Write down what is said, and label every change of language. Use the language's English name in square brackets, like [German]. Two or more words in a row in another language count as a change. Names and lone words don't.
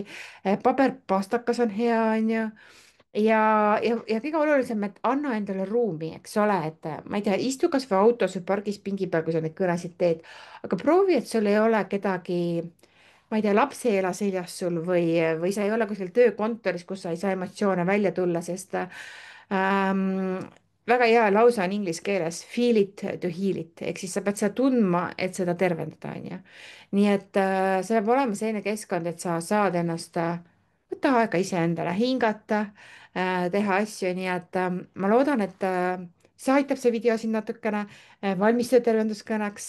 [Estonian] paberpastakas on hea, on ju ja kõige olulisem, et anna endale ruumi, eks ole, et ma ei tea, istu kasvõi autos või pargis pingi peal, kui sa neid kõnesid teed, aga proovi, et sul ei ole kedagi, ma ei tea, laps ei ela seljas sul või sa ei ole kuskil töökontoris, kus sa ei saa emotsioone välja tulla, sest väga hea lause on inglise keeles [English] feel it to heal it [Estonian] ehk siis sa pead seda tundma, et seda tervendada, onju. nii et see peab olema selline keskkond, et sa saad ennast võta aega iseendale hingata, teha asju, nii et ma loodan, et see aitab, see video sind natukene valmistada tervenduskõneks.